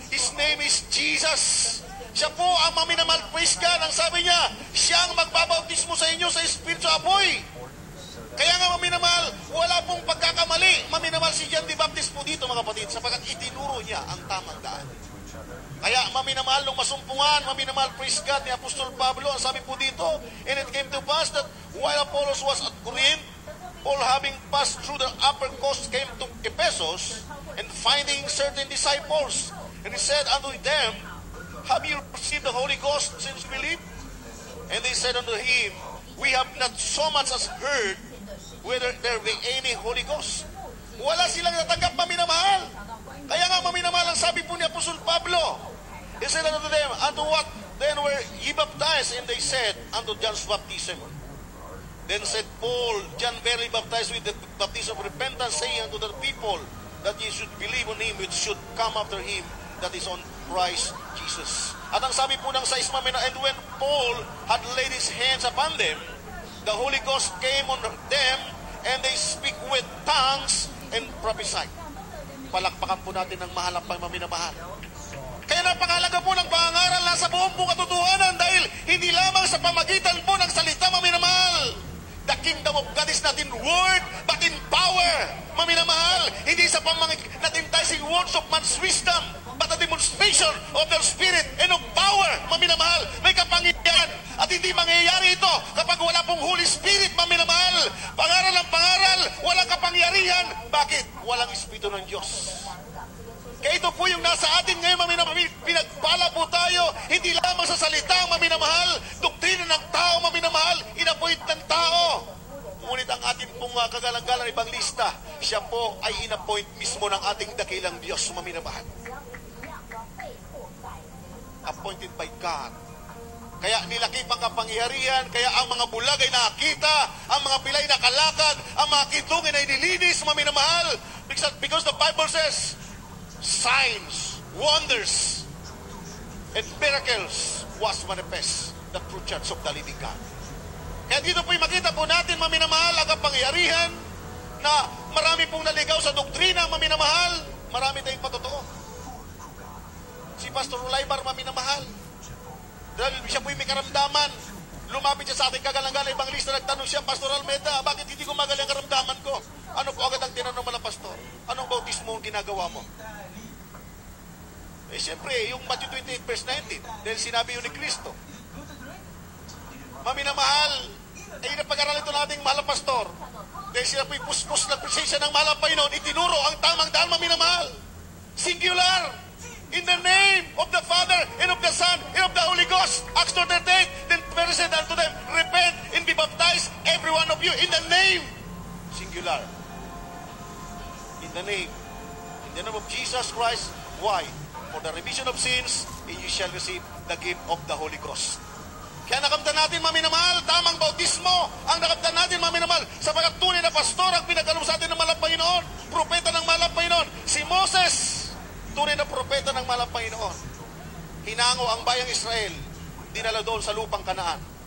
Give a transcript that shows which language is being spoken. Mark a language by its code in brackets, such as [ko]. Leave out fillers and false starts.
[en] His name is Jesus. [tl] Siya po ang maminamahal, [en] praise God. [tl] Ang sabi niya, siya ang magbabautismo sa inyo sa Espiritu apoy. Kaya nga, maminamahal, wala pong pagkakamali. Maminamahal si John the Baptist po dito, mga kapatid, sapagkat itinuro niya ang tamang daan. Kaya, maminamahal, nung masumpungan, maminamahal, praise God, ni Apostol Pablo, ang sabi po dito, [en] and it came to pass that while Apollos was at Corinth, Paul, having passed through the upper coast, came to Ephesus, and finding certain disciples, and he said unto them, Have you received the Holy Ghost since you believe? And they said unto him, We have not so much as heard whether there be any Holy Ghost. [tl] Wala silang natanggap, maminamahal. Kaya nga, maminamahal, ang sabi po ni Apostol Pablo, [en] he said unto them, unto what then were ye baptized? And they said, unto John's baptism. Then said Paul, John verily baptized with the baptism of repentance, saying unto the people that ye should believe on him which should come after him, that is on Christ Jesus. [tl] At ang sabi po ng 6, [en] and when Paul had laid his hands upon them, the Holy Ghost came on them, and they speak with tongues and prophesied. [tl] Palakpakan po natin ng mahal ang maminamahal. Kaya napakalaga po ng pangaral na sa buong po katotohanan dahil hindi lamang sa pamagitan po ng salita, maminamahal. [en] The kingdom of God is not in word, but in power, maminamahal. [tl] Hindi sa [en] not enticing words of man's wisdom, but a demonstration of their spirit and of power, maminamahal. [tl] May kapangyarihan at hindi mangyayari ito kapag wala pong Holy Spirit, maminamahal. Pangaral ng pangaral, walang kapangyarihan. Bakit? Walang Espiritu ng Diyos. Kaya ito po yung nasa atin ngayon, maminamahal. Pinagpala po tayo, hindi lamang sa salita, maminamahal. Doktrina ng tao, maminamahal. Inappoint ng tao. Ngunit ang ating pong kagalang-galang ibang lista, siya po ay inappoint mismo ng ating dakilang Diyos, maminamahal. [en] Appointed by God. [tl] Kaya nilakip ang kapangyarihan, kaya ang mga bulag ay nakita, ang mga pilay nakalakad, ang mga kitungin ay nilinis, maminamahal. [en] Because the Bible says, signs, wonders, and miracles was manifest the true church of the living God. [tl] Kaya dito po'y makita po natin, maminamahal, ang kapangyarihan na marami pong naligaw sa doktrina, maminamahal. Marami tayong patotoo. Si Pastor Ulaybar, maminamahal. Dahil siya po'y may karamdaman. Lumapit siya sa ating kagalang-galang ibang lista, nagtanong siya, Pastor Almeda, bakit hindi ko magaling ang karamdaman ko? Ano po agad ang tinanong mo na, Pastor? Anong bautismo ang ginagawa mo? Eh, siyempre, yung Matthew 28 verse 19, dahil sinabi yun ni Kristo. Maminamahal, ay napag-aral ito nating mahal na pastor. Dahil sila po'y puspos na presensya ng mahal na Panginoon, itinuro ang tamang daan, maminamahal. [en] Singular. In the name of the Father, and of the Son, and of the Holy Ghost. Acts 2:38, then Peter said unto them, repent and be baptized, every one of you, in the name. Singular. In the name of Jesus Christ. Why? For the remission of sins, and you shall receive the gift of the Holy Ghost. [tl] Kaya nakamtan natin, maminamahal, tamang bautismo ang nakamtan natin, maminamahal, sapagat tunay na pastor ang pinagkaloob sa atin ng mahal na Panginoon, propeta ng mahal na Panginoon. Si Moses, tunay na propeta ng mahal na Panginoon. Hinango ang bayang Israel, dinala doon sa lupang Kanaan.